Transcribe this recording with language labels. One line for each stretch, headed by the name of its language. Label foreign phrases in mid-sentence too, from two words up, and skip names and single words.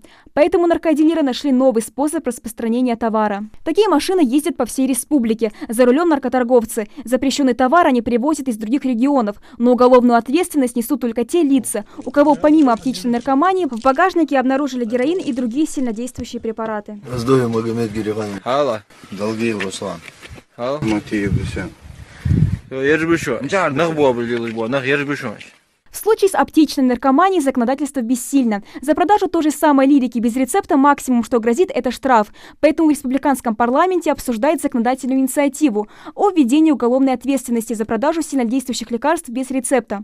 Russian: Поэтому наркодилеры нашли новый способ распространения товара. Такие машины ездят по всей республике. За рулем наркоторговцы. Запрещенный товар они привозят из других регионов, но уголовную ответственность несут только те лица, у кого помимо аптечной наркомании в багажнике обнаружили героин и другие сильнодействующие препараты. Раздоев Магомед Гиреван. Алла. Долгиев Руслан. Алла. Матеев Гусян. В случае с аптечной наркоманией законодательство бессильно. За продажу той же самой лирики без рецепта максимум, что грозит, это штраф. Поэтому в республиканском парламенте обсуждает законодательную инициативу о введении уголовной ответственности за продажу сильнодействующих лекарств без рецепта.